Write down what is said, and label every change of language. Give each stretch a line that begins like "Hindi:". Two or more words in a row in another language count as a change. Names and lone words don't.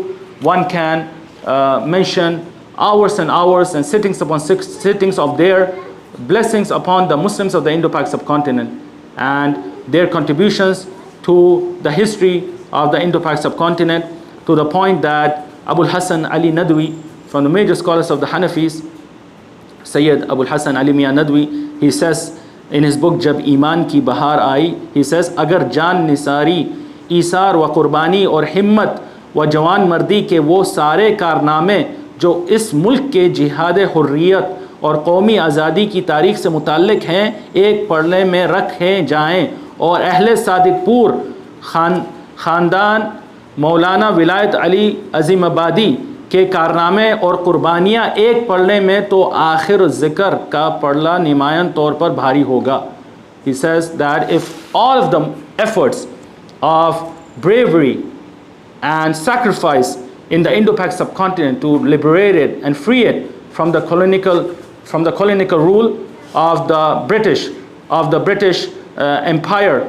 English: One can mention hours and hours and sittings upon sittings of their blessings upon the Muslims of the Indo-Pak subcontinent and their contributions to the history of the Indo-Pak subcontinent, to the point that Abul Hasan Ali Nadwi, from the major scholars of the Hanafis, Sayyid Abul Hasan Ali Mian Nadwi, he says in his book Jab Iman Ki Bahar Aayi, he says,
Urdu: اگر جاں نثاری، ایثار و قربانی اور ہمت و جواں مردی کے وہ سارے کارنامے جو اس ملک کے جہاد حریت اور قومی آزادی کی تاریخ سے متعلق ہیں، ایک پڑھنے میں رکھے جائیں اور اہل صادق پور خاندان مولانا ولایت علی عظیم آبادی کے کارنامے اور قربانیاں ایک پڑھنے میں تو آخر ذکر کا پڑھنا نمایاں طور پر بھاری ہوگا.
English: He says that if all of the efforts of bravery and sacrifice in the Indo-Pak subcontinent to liberate it and free it from the colonial rule of the British Empire,